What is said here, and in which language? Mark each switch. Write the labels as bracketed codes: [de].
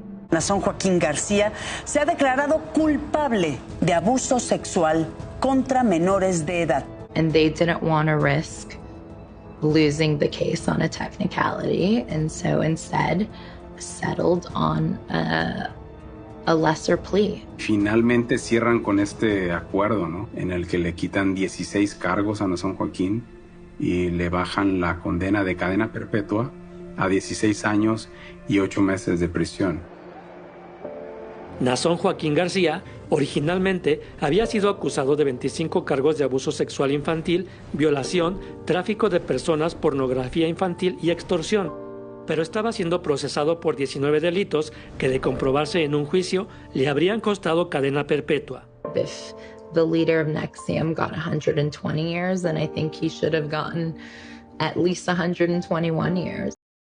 [es] Nazón Joaquín García se ha declarado culpable de abuso sexual contra menores de edad. [en] And they didn't want to risk losing the case on a technicality, and so instead settled on a lesser plea. [es] Finalmente cierran con este acuerdo, ¿no? En el que le quitan 16 cargos a Nazón Joaquín y le bajan la condena de cadena perpetua a 16 años y 8 meses de prisión. Nazón Joaquín García originalmente había sido acusado de 25 cargos de abuso sexual infantil, violación, tráfico de personas, pornografía infantil y extorsión, pero estaba siendo procesado por 19 delitos que, de comprobarse en un juicio, le habrían costado cadena perpetua. [en] If the leader of NXIVM got 120 years, then I think he should have gotten at least 121 years.